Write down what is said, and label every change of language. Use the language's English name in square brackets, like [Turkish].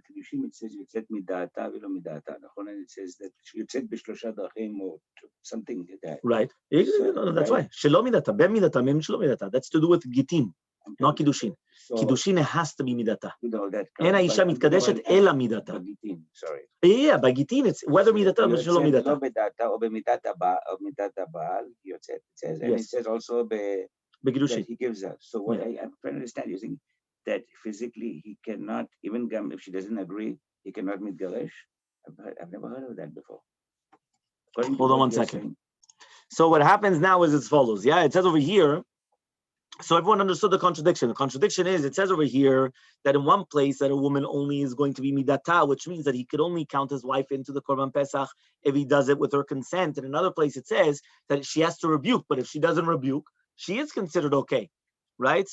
[English] It says [Hebrew] יוצאת מדעתה ולא מדעתה, נכון? [English] It says that [Hebrew] יוצאת בשלושה דרכים [English] or something like that. Right. That's why. [Hebrew] שלא מדעתה, במדעתה, [English] means [Hebrew] שלא מדעתה. [English] That's to do with גיטין, not קידושין. קידושין has to be מדעתה. [Hebrew] אין האישה מתקדשת אלא מדעתה. [English] Sorry. Yeah, by גיטין, it's whether מדעתה or שלא מדעתה. [Hebrew] לא בדעתה או במידת הבעל, יוצאת. [English] And it says also [Hebrew] בקידושין. [English] he gives us. So what I'm trying to understand, you think that physically he cannot, even if she doesn't agree, he cannot meet Garesh? I've never heard of that before. Hold on one second. So what happens now is as follows. Yeah, it says over here, so everyone understood the contradiction. The contradiction is, it says over here that in one place that a woman only is going to be midata, which means that he could only count his wife into the Korban Pesach if he does it with her consent. In another place it says that she has to rebuke, but if she doesn't rebuke, she is considered okay, right?